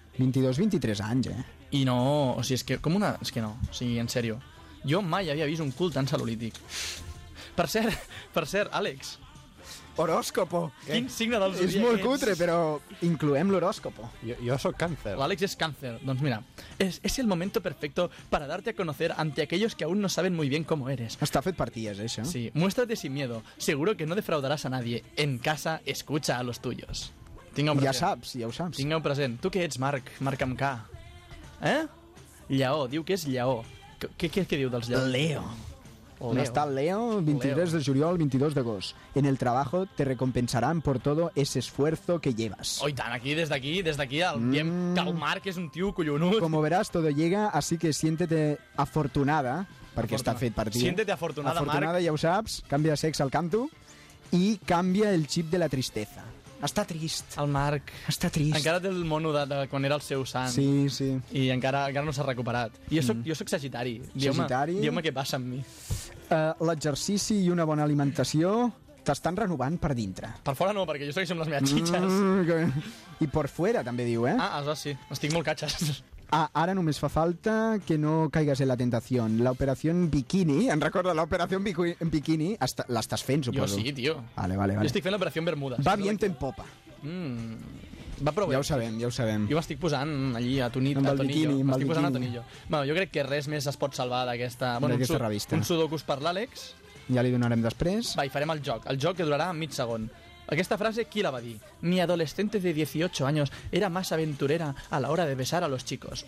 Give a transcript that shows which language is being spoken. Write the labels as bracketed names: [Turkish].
[Catalan] 22, 23 anys, eh? I no, o sigui, és que com una... És que no, o sigui, en sèrio. Jo mai havia vist un cul tan cel·lulític. Per cert, Àlex. Horòscopo. Quin signe del zodiac és? És molt cutre, però incloem l'horòscopo. Jo soc càncer. L'Àlex és càncer. Doncs mira, [Spanish] és el momento perfecto para darte a conocer ante aquellos que aún no saben muy bien cómo eres. [Catalan] Està fet per ties, això. [Spanish] Sí, muéstrate sin miedo. Seguro que no defraudarás a nadie. En casa, escucha a los tuyos. [Catalan] Tinga-ho present. Ja ho saps. Tinga-ho present. Tu què ets, Marc? Marc amb K. Eh? Lleó. Diu que és lleó. Què diu dels lleó? Leo. [Spanish] Está Leo, 23 Leo. [Catalan] De juliol, 22 d'agost. [Spanish] En el trabajo te recompensarán por todo ese esfuerzo que llevas. [Catalan] Oi, tant, aquí, des d'aquí, el diem que el Marc és un tio collonut. [Spanish] Como verás, todo llega, así que siéntete afortunada, [Catalan] perquè està fet per ti. [Spanish] Siéntete afortunada, afortunada, Marc. [Catalan] Afortunada, ja ho saps, canvia de sexe al canto i canvia el chip de la tristesa. Està trist. El Marc. Està trist. Encara té el mono de quan era el seu sant. Sí, sí. I encara no s'ha recuperat. I jo soc sagitari. Sagitari. Diu-me què passa amb mi. L'exercici i una bona alimentació t'estan renovant per dintre. Per fora no, perquè jo segueixo amb les meves xitxes. I per fora també diu, eh? Ah, això sí. Estic molt catxes. Ah, ara només fa falta que no caigues en la tentació. L'operació en bikini, em recorda l'operació en bikini, l'estàs fent, suposo. Jo sí, tio. Vale. Jo estic fent l'operació en bermudes. [Spanish] Va bien en popa. [Catalan] Va prou bé. Ja ho sabem. Jo m'estic posant allí a tonillo. Amb el bikini. M'estic posant a tonillo. Bueno, jo crec que res més es pot salvar d'aquesta... Bueno, d'aquesta revista. Un sudokus per l'Àlex. Ja li donarem després. Va, i farem el joc. El joc que durarà mig segon. [Spanish] Aquesta frase, ¿quién la va a decir? Mi adolescente de 18 años era más aventurera a la hora de besar a los chicos.